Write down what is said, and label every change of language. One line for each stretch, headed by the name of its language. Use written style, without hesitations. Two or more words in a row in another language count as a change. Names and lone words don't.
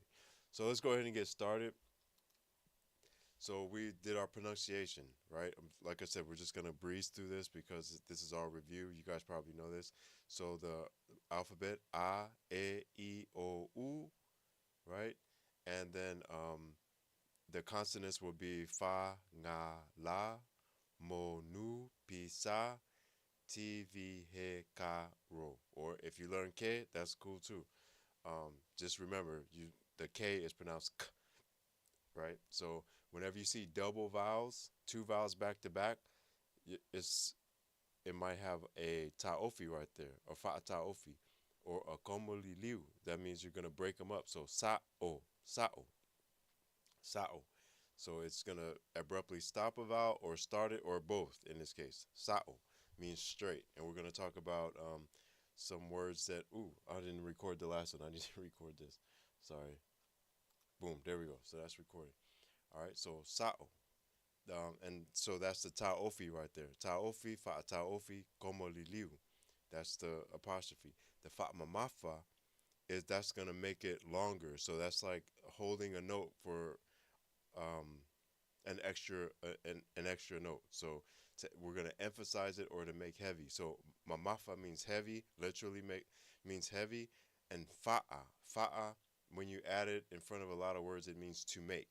English: So let's go ahead and get started. So we did our pronunciation, right? Like I said, we're just gonna breeze through this because this is our review. You guys probably know this. So the alphabet A, E, I, O, U, right? And then the consonants will be Fa, Nga, La, Mo, Nu, Pi, Sa, Ti, Vi, He, Ka, Ro. Or if you learn K, that's cool too. Just remember, the K is pronounced K, right? So whenever you see double vowels, two vowels back to back, it might have a taofi right there, or
Samoan: fa taofi,
English: or a komoliliu. That means you're gonna break them up. So sao, sao, sao. So it's gonna abruptly stop a vowel or start it or both. In this case, sao means straight, and we're gonna talk about some words that. Ooh, I didn't record the last one. I need to record this. Sorry. Boom. There we go. So that's recorded. All right. So sao. And so that's the taofi right there.
Samoan: Taofi, fa taofi, como liliu.
English: That's the apostrophe. The
Samoan: fa mamafa
English: is that's gonna make it longer. So that's like holding a note for um, an extra note. So we're gonna emphasize it or to make heavy. So mamafa means heavy, literally means heavy, and fa'a when you add it in front of a lot of words, it means to make.